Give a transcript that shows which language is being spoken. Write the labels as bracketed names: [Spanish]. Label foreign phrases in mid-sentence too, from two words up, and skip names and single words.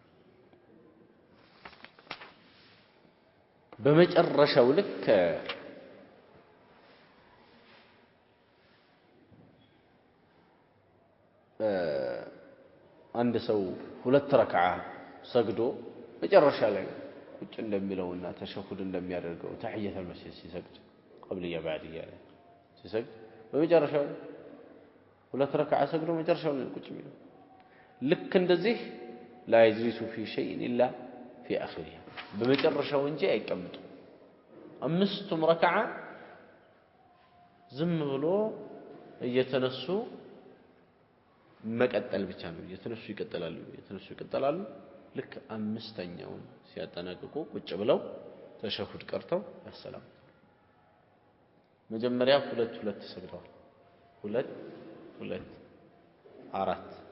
[Amharic] በመጨረሻው ልክ አንድ ሰው ሁለት ረካዓ ሰግዶ መጨረሻ ላይ ቁጭ እንደሚለውና ተሸሁድ እንደሚያደርገው [Arabic] تحية المسجد [Amharic] ሲሰግድ [Arabic] قبليه بعديه [Amharic] ሲሰግድ በመጨረሻው ሁለት ረካዓ ሰግዶ መጨረሻው ነው ቁጭ የሚለው ልክ እንደዚህ [Arabic] لا يجلس في شيء الا في اخره [Amharic] በመጨረሻው እንጂ አይቀመጡ አምስቱም ረካዓ ዝም ብሎ እየተነሱ መቀጠል ብቻ ነው እየተነሱ ይቀጥላሉ ልክ አምስተኛውን ሲያጠናቅቁ ቁጭ ብለው ተሸሁድ ቀርተው ያሰላም መጀመሪያ ሁለት ሰግደዋል ሁለት አራት